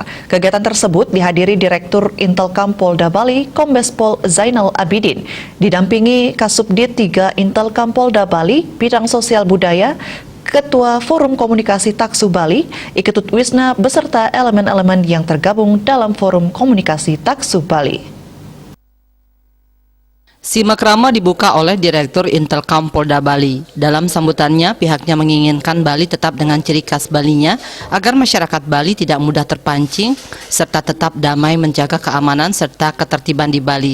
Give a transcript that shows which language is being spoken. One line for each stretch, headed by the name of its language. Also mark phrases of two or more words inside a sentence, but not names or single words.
Indonesian: Kegiatan tersebut dihadiri Direktur Intelkam Polda Bali, Kombes Pol Zainal Abidin, didampingi Kasubdit 3 Intelkam Polda Bali, Bidang Sosial Budaya, Ketua Forum Komunikasi Taksu Bali, Iketut Wisna, beserta elemen-elemen yang tergabung dalam Forum Komunikasi Taksu Bali. Simak Rama dibuka oleh Direktur Intelkam Polda Bali. Dalam sambutannya, pihaknya menginginkan Bali tetap dengan ciri khas Balinya agar masyarakat Bali tidak mudah terpancing serta tetap damai menjaga keamanan serta ketertiban di Bali.